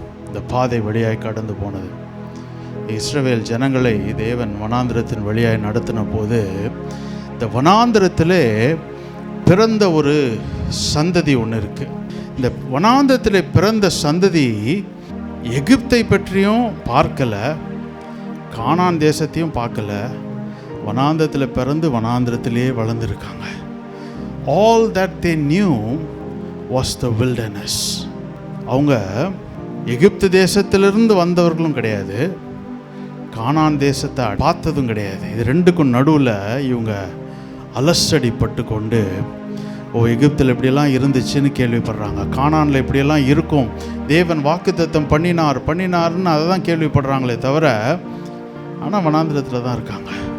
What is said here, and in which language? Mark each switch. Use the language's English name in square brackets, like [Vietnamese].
[Tamil] இந்த பாதை வழியாய் கடந்து போனது இஸ்ரவேல் ஜனங்களை தேவன் வனாந்திரத்தின் வழியாய் நடத்தின போது, இந்த வனாந்திரத்திலே பிறந்த ஒரு சந்ததி ஒன்று இருக்குது. இந்த வனாந்திரத்தில் பிறந்த சந்ததி எகிப்தை பற்றியும் பார்க்கலை, கானான் தேசத்தையும் பார்க்கல. வனாந்திரத்தில் பிறந்து வனாந்திரத்திலே வளர்ந்துருக்காங்க. [English] All that they knew was the wilderness. [Tamil] அவங்க எகிப்து தேசத்திலிருந்து வந்தவர்களும் கிடையாது, கானான் தேசத்தை பார்த்ததும் கிடையாது. இது ரெண்டுக்கும் நடுவில் இவங்க அலசடிப்பட்டு கொண்டு, எகிப்தில் இப்படியெல்லாம் இருந்துச்சுன்னு கேள்விப்படுறாங்க, கானானில் இப்படியெல்லாம் இருக்கும், தேவன் வாக்குத்தத்தம் பண்ணினார்னு அதை தான் கேள்விப்படுறாங்களே தவிர, ஆனால் வனாந்திரத்தில் தான் இருக்காங்க.